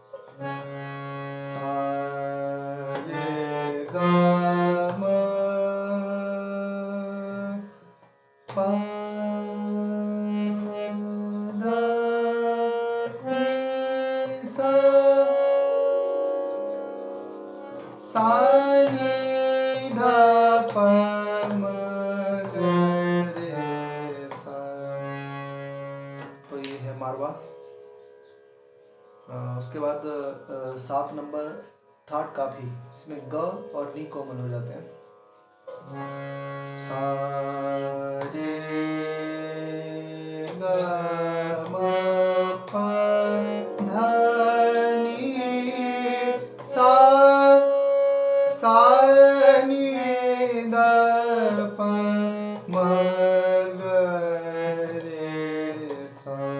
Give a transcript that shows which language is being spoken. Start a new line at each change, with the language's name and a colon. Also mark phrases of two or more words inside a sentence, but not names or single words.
Hindi: सा रे गा मा पा धा नी सा, सा नी धा पा म ग रे सा। तो ये है मारवा। उसके बाद 7 नंबर थाट काफी, इसमें ग और नी कोमल हो जाते हैं, सा रे गा मा पा धा नी सा, सा नी दा पा म ग रे सा।